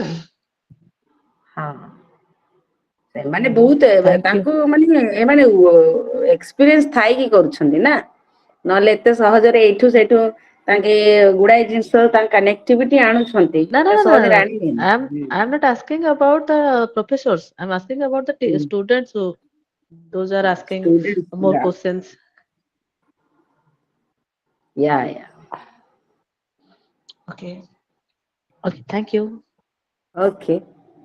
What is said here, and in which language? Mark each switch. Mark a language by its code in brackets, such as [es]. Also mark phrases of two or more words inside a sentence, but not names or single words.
[or] ହଁ ସେମାନେ ବହୁତ [en] thank you. [or] ତାଙ୍କୁ ମାନେ ଏମାନେ ଏକ୍ସପିରିଏନ୍ସ ଥାଇକି କରୁଛନ୍ତି ନା। ନହେଲେ ଏତେ ସହଜରେ ଏଇଠୁ ସେଇଠୁ ତାଙ୍କେ ଗୁଡାଏ ଜିନିଷ ତାଙ୍କ କନେକ୍ଟିଭିଟି ଆଣୁଛନ୍ତି ଏତେ ସହଜରେ ଆଣିବେନି। [en] I'm not asking about the professors. I'm asking about the students who those are asking Students, more questions. yeah. Okay. Thank you. Okay.